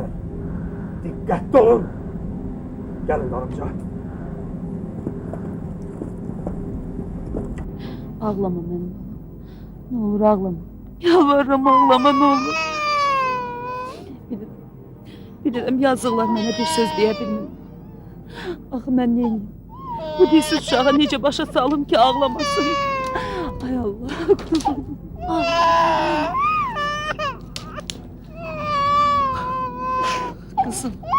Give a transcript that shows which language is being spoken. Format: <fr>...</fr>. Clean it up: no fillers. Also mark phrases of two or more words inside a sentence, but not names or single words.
<tr>Dikkatli olun. Gelin hanımca. Ağlama benim balam. Ne olur ağlama. Yalvarırım ağlama ne olur.</tr> <az>Bilirim yazıqlar mənə bir söz deyə bilmirəm. Axı mən neyim? Bu dilsiz uşağa necə başa salım ki ağlamasın?</az> <tr>Ay Allah. Kızım.</tr>